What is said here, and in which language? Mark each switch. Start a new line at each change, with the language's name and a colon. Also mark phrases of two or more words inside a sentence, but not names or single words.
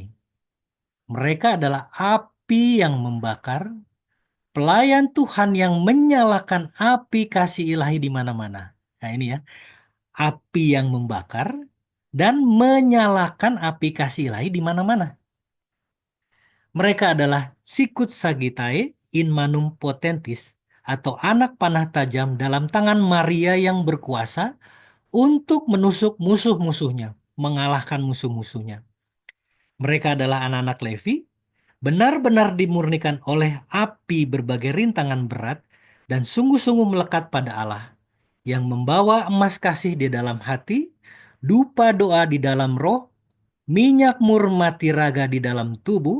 Indonesian: Mereka adalah api yang membakar, pelayan Tuhan yang menyalakan api kasih ilahi di mana-mana. Nah, ini ya, api yang membakar dan menyalakan api kasih ilahi di mana-mana. Mereka adalah
Latin: sikut sagitae in manum potentis,
Indonesian: atau anak panah tajam dalam tangan Maria yang berkuasa untuk menusuk musuh-musuhnya, mengalahkan musuh-musuhnya. Mereka adalah anak-anak Levi, benar-benar dimurnikan oleh api berbagai rintangan berat dan sungguh-sungguh melekat pada Allah, yang membawa emas kasih di dalam hati, dupa doa di dalam roh, minyak mur mati raga di dalam tubuh.